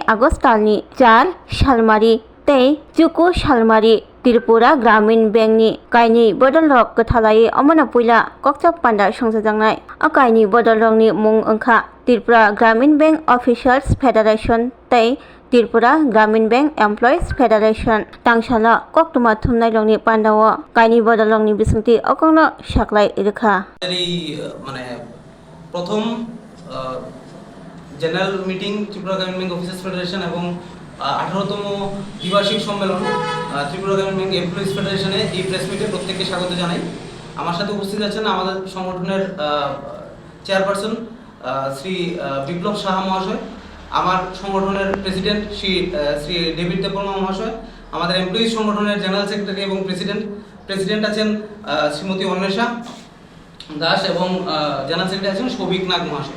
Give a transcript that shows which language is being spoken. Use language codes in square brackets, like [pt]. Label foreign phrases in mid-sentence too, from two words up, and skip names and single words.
[trp] agostal ni 4 salmari tei juku salmari Tripura Gramin Bank ni kaini bodolrok kathalai amana puila kokchap panda songsajangnai akaini bodolrok ni mung wngkha Tripura Gramin Bank Officers Federation tei Tripura Gramin Bank Employees Federation tangsala koktuma thumnai rokni pandao kaini bodolrokni bisingti okongno saklai rekha [bn] এই মানে প্রথম [en] general meeting [bn] ত্রিপুরা গ্রামীণ ব্যাংক অফিসার্স ফেডারেশন এবং 18তম দ্বিবার্ষিক সম্মেলন ত্রিপুরা গ্রামীণ ব্যাংক এমপ্লয়িজ ফেডারেশনে এই [en] press meet [bn] প্রত্যেককে স্বাগত জানাই। আমার সাথে উপস্থিত আছেন আমাদের সংগঠনের চেয়ারপারসন শ্রী বিপ্লব সাহা মহাশয়, আমার সংগঠনের প্রেসিডেন্ট শ্রী ডেভিড দেববর্মা মহাশয়, আমাদের এমপ্লয়িজ সংগঠনের [en] general secretary [bn] এবং প্রেসিডেন্ট আছেন শ্রীমতী অন্বেষা দাস এবং [en] general secretary [bn] আছেন সৌভিক নাগ মহাশয়।